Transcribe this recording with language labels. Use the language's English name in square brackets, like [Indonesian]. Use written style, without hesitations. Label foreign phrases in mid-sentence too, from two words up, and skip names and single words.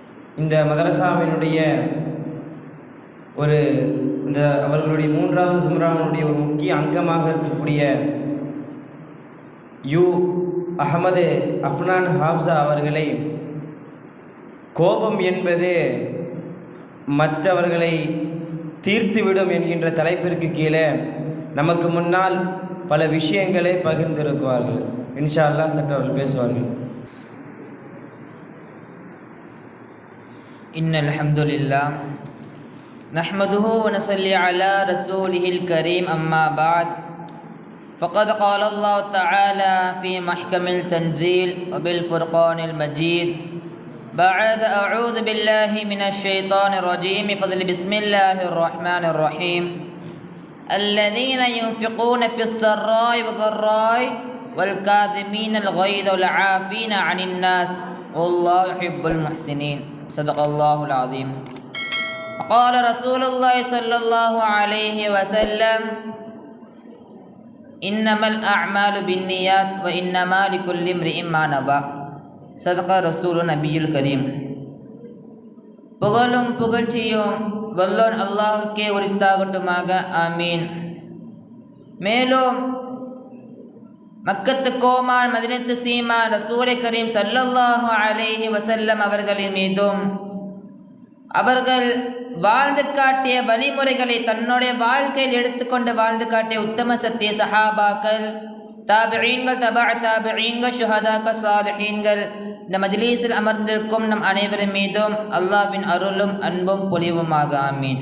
[Tamil] இந்த மதரசாவினுடைய அவர்களுடைய 3வது சும்ராவினுடைய ஒரு முக்கிய அங்கமாக இருக்கக்கூடிய அஹமது அஃப்னான் ஹாப்ஸா அவர்களை கோபம் என்பது மற்றவர்களை தீர்த்துவிடும் என்கின்ற தலைப்பிற்கு கீழே நமக்கு முன்னால் பல விஷயங்களை பகிர்ந்திருக்குவார்கள். [Arabic] إن شاء الله [Tamil] சற்று அவர்கள் பேசுவார்கள். [Arabic] إن الحمد لله نحمده ونصلي على رسوله الكريم أما بعد فقد قال الله تعالى في محكم التنزيل وبالفرقان المجيد بعد أعوذ بالله من الشيطان الرجيم فضل بسم الله الرحمن الرحيم الذين ينفقون في السراء والضراء والكاظمين الغيظ والعافين عن الناس والله يحب المحسنين صدق الله العظيم. قال رسول الله صلى الله عليه وسلم إنما الأعمال بالنيات وإنما لكل امرئ ما نوى صدق رسول نبي الكريم. [Tamil] புகழும் புகழ்ச்சியும் வல்லோன் அல்லாஹுக்கே உரித்தாகட்டுமாக, ஆமீன். மேலும் மக்கத்து கோமான் மதினத்து சீமான் [Arabic] رسول كريم صلى الله عليه وسلم [Tamil] அவர்களின் மீதும் அவர்கள் வாழ்ந்து காட்டிய வழிமுறைகளை தன்னுடைய வாழ்க்கையில் எடுத்துக்கொண்டு வாழ்ந்து காட்டிய உத்தம சத்திய சஹாபாக்கள், தாபிஈன்கள், தபா தாபிஈன்கள், ஷுஹதாக்கள், சாலிஹீன்கள், இந்த மஜ்லிஸில் அமர்ந்திருக்கும் நம் அனைவரின் மீதும் அல்லாஹ்வின் அருளும் அன்பும் பொலிவுமாக, ஆமீன்.